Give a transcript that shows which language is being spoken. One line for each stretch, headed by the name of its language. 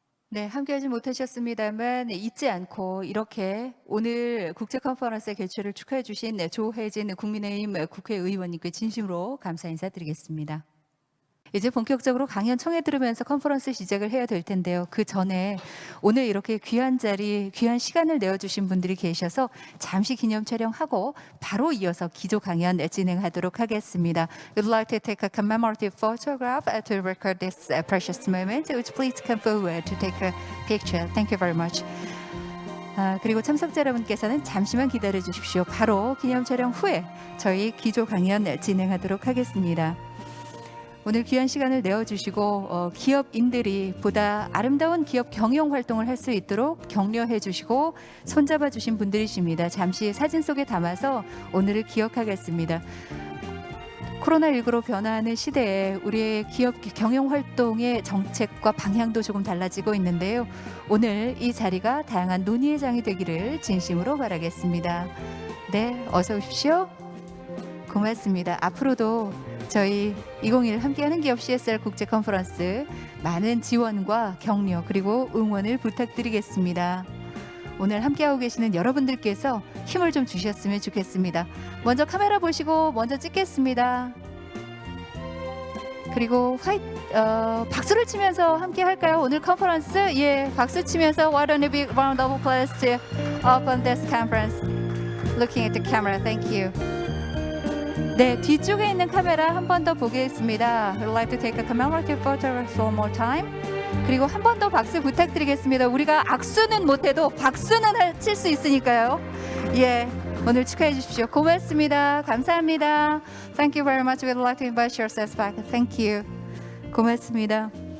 Korean: 네, 함께하지 못하셨습니다만 잊지 않고 이렇게 오늘 국제 컨퍼런스 개최를 축하해 주신 조혜진 국민의힘 국회의원님께 진심으로 감사 인사드리겠습니다. 이제 본격적으로 강연 청해 들으면서 컨퍼런스 시작을 해야 될 텐데요. 그 전에 오늘 이렇게 귀한 자리, 귀한 시간을 내어주신 분들이 계셔서 잠시 기념 촬영하고 바로 이어서 기조 강연 진행하도록 하겠습니다.
English: We'd like to take a commemorative photograph to record this precious moment. Would you please come forward to take a picture? Thank you very much.
Korean: 그리고 참석자 여러분께서는 잠시만 기다려 주십시오. 바로 기념 촬영 후에 저희 기조 강연 진행하도록 하겠습니다. 오늘 귀한 시간을 내어주시고 기업인들이 보다 아름다운 기업 경영 활동을 할 수 있도록 격려해 주시고 손잡아 주신 분들이십니다. 잠시 사진 속에 담아서 오늘을 기억하겠습니다. 코로나19로 변화하는 시대에 우리의 기업 경영 활동의 정책과 방향도 조금 달라지고 있는데요. 오늘 이 자리가 다양한 논의의 장이 되기를 진심으로 바라겠습니다. 네, 어서 오십시오. 고맙습니다. 앞으로도 저희 2021 함께하는 기업 CSR 국제 컨퍼런스 많은 지원과 격려 그리고 응원을 부탁드리겠습니다. 오늘 함께하고 계시는 여러분들께서 힘을 좀 주셨으면 좋겠습니다. 먼저 카메라 보시고 먼저 찍겠습니다. 그리고 박수를 치면서 함께 할까요? 오늘 컨퍼런스 예, 박수 치면서
English: Why don't you big round of applause to open this conference? Looking at the camera, thank you.
Korean: 네, 뒤쪽에 있는 카메라 한 번 더 보겠습니다.
English: I'd like to take a commemorative photograph one more time.
Korean: 그리고 한 번 더 박수 부탁드리겠습니다. 우리가 악수는 못해도 박수는 칠 수 있으니까요. 예, 오늘 축하해 주십시오. 고맙습니다. 감사합니다.
English: Thank you very much. We'd like to invite yourselves back. Thank you.
Korean: 고맙습니다.